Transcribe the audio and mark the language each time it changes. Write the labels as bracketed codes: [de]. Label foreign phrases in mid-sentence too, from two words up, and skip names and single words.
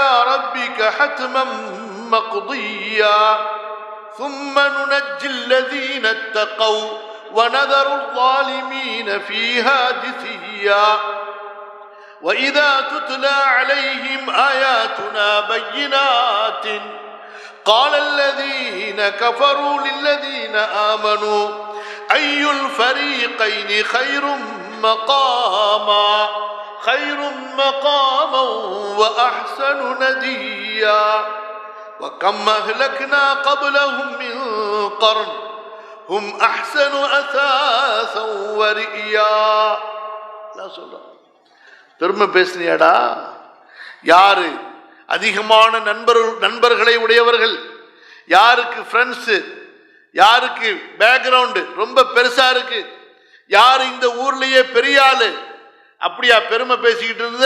[ar] رَبِّكَ حَتْمًا مَّقْضِيًّا ثُمَّ نُنَجِّي الَّذِينَ اتَّقَوْا وَنَذَرُ الظَّالِمِينَ فِيهَا جِثِيًّا وَإِذَا تُتْلَى عَلَيْهِمْ آيَاتُنَا بَيِّنَاتٍ قَالَ الَّذِينَ كَفَرُوا لِلَّذِينَ آمَنُوا أي الفريقين خير مقاما خير مقاما وأحسن نديا وكم أهلكنا قبلهم من قرن هم أحسن أثاثا ورئيا. [ta] நான் சொல்றேன், பெருமை பேசுனியாடா? யாரு அதிகமான நண்பர்களை உடையவர்கள், யாருக்கு ஃப்ரெண்ட்ஸு, யாருக்கு பேக்ரவுண்டு ரொம்ப பெருசா இருக்கு, யாரு இந்த ஊர்லயே பெரிய ஆளு, அப்படியா பெருமை பேசிக்கிட்டு இருந்த?